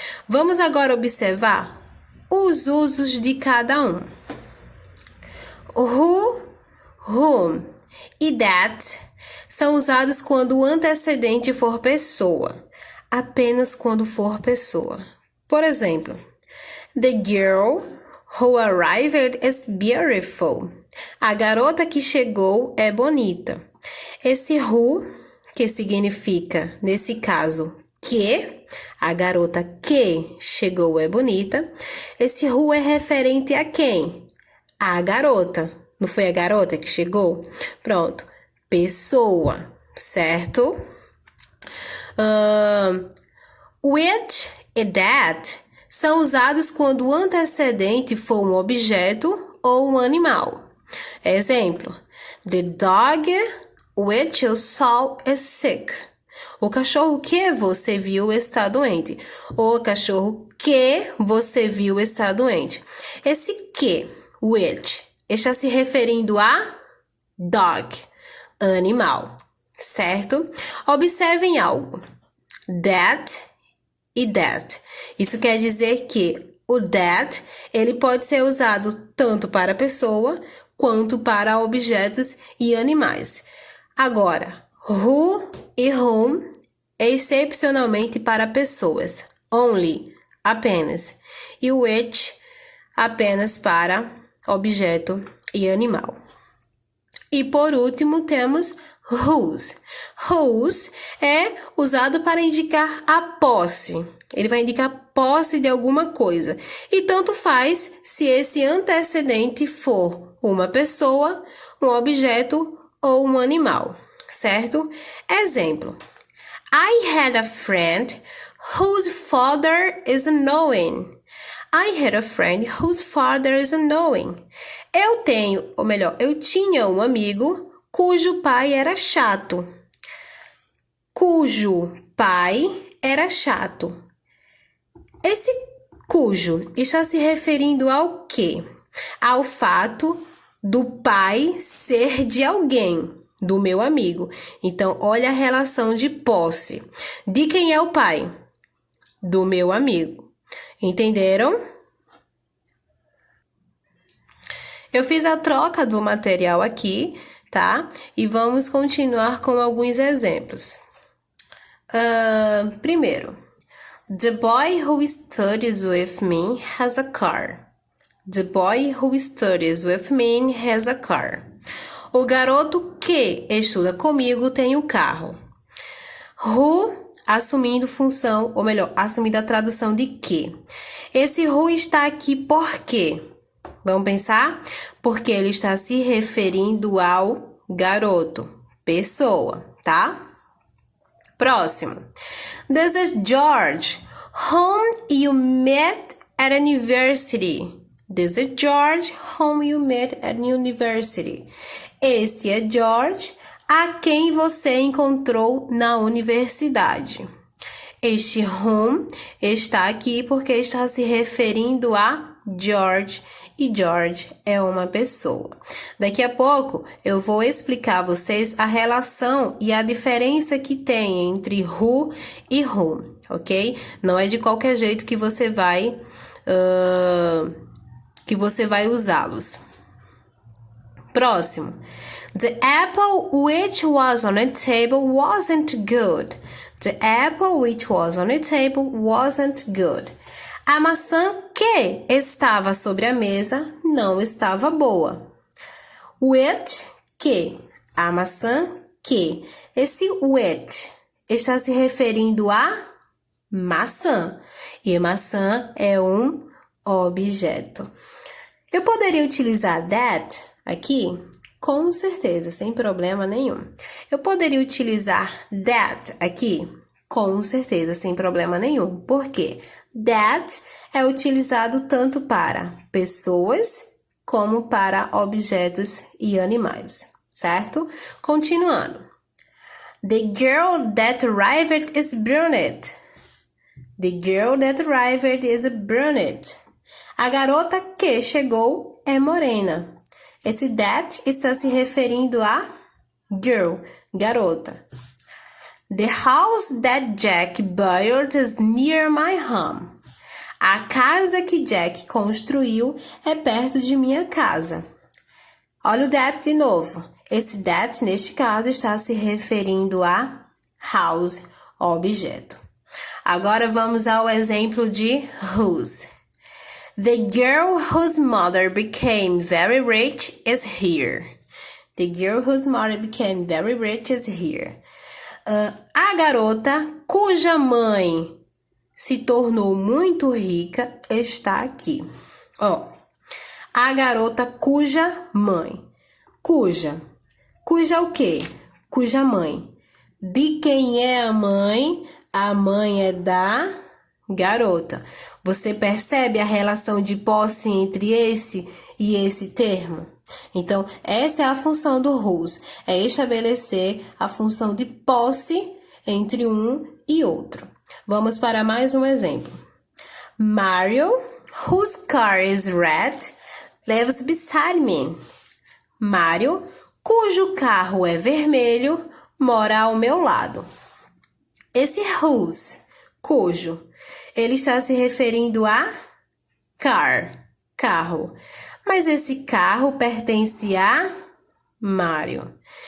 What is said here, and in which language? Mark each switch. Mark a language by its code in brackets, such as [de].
[pt] Vamos agora observar os usos de cada um. Who, whom e that são usados quando o antecedente for pessoa, apenas quando for pessoa. Por exemplo, [en] the girl who arrived is beautiful. [pt] A garota que chegou é bonita. Esse who, que significa, nesse caso, que, a garota que chegou é bonita. Esse who é referente a quem? A garota. Não foi a garota que chegou? Pronto. Pessoa, certo? Which e that são usados quando o antecedente for um objeto ou um animal. Exemplo: [en] the dog which you saw is sick. [pt] O cachorro que você viu está doente. O cachorro que você viu está doente. Esse que, which, está se referindo a dog, animal, certo? Observem algo. That e that. Isso quer dizer que o that, ele pode ser usado tanto para pessoa quanto para objetos e animais. Agora, who e whom excepcionalmente para pessoas. Only, apenas. E which, apenas para objeto e animal. E por último temos whose. Whose é usado para indicar a posse. Ele vai indicar posse de alguma coisa. E tanto faz se esse antecedente for uma pessoa, um objeto ou um animal, certo? Exemplo. [en] I had a friend whose father is unknowing. I had a friend whose father is unknowing. [pt] Eu tenho, ou melhor, eu tinha um amigo cujo pai era chato. Cujo pai era chato. Esse cujo está se referindo ao quê? Ao fato do pai ser de alguém, do meu amigo. Então, olha a relação de posse. De quem é o pai? Do meu amigo. Entenderam? Eu fiz a troca do material aqui, tá? E vamos continuar com alguns exemplos. Primeiro, [en] the boy who studies with me has a car. The boy who studies with me has a car. [pt] O garoto que estuda comigo tem um carro. Who, assumindo função, ou melhor, assumindo a tradução de que. Esse who está aqui por quê? Vamos pensar? Porque ele está se referindo ao garoto, pessoa, tá? Próximo. [en] This is George, whom you met at university. This is George, whom you met at university. [pt] Esse é George, a quem você encontrou na universidade. Este whom está aqui porque está se referindo a George, e George é uma pessoa. Daqui a pouco eu vou explicar a vocês a relação e a diferença que tem entre who e whom, ok? Não é de qualquer jeito que você vai usá-los. Próximo. [en] The apple which was on the table wasn't good. The apple which was on the table wasn't good. [pt] A maçã que estava sobre a mesa não estava boa. Which, que. A maçã que. Esse which está se referindo a maçã. E maçã é um objeto. Eu poderia utilizar that aqui? Com certeza, sem problema nenhum. Eu poderia utilizar that aqui? Com certeza, sem problema nenhum. Por quê? That é utilizado tanto para pessoas como para objetos e animais, certo? Continuando. [en] The girl that arrived is brunette. The girl that arrived is brunette. [pt] A garota que chegou é morena. Esse that está se referindo a girl, garota. [en] The house that Jack built is near my home. [pt] A casa que Jack construiu é perto de minha casa. Olha o that de novo. Esse that, neste caso, está se referindo a house, objeto. Agora vamos ao exemplo de whose. [en] The girl whose mother became very rich is here. The girl whose mother became very rich is here. [pt] A garota cuja mãe se tornou muito rica está aqui. Ó, a garota cuja mãe. Cuja. Cuja o quê? Cuja mãe. De quem é a mãe? A mãe é da garota. Você percebe a relação de posse entre esse e esse termo? Então, essa é a função do whose, é estabelecer a função de posse entre um e outro. Vamos para mais um exemplo. [en] Mario, whose car is red, lives beside me. [pt] Mario, cujo carro é vermelho, mora ao meu lado. Esse whose, cujo, ele está se referindo a car, carro. Mas esse carro pertence a Mário.